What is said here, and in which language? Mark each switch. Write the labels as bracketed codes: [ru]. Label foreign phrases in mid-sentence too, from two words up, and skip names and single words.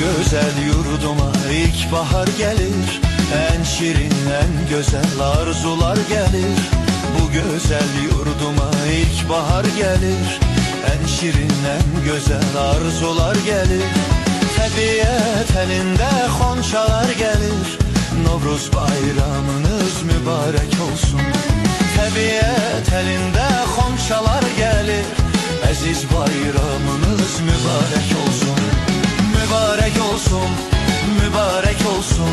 [tr] güzel yurduma ilkbahar gelir. En şirin, en güzel arzular gelir. Bu güzel yurduma ilkbahar gelir. En şirin, en güzel arzular gelir. [az] Təbiət elində xonçalar gelir. Novruz bayramınız mübarək olsun. Təbiət elində xonçalar gelir. Əziz bayramınız mübarək olsun. Mübarək olsun, mübarək olsun.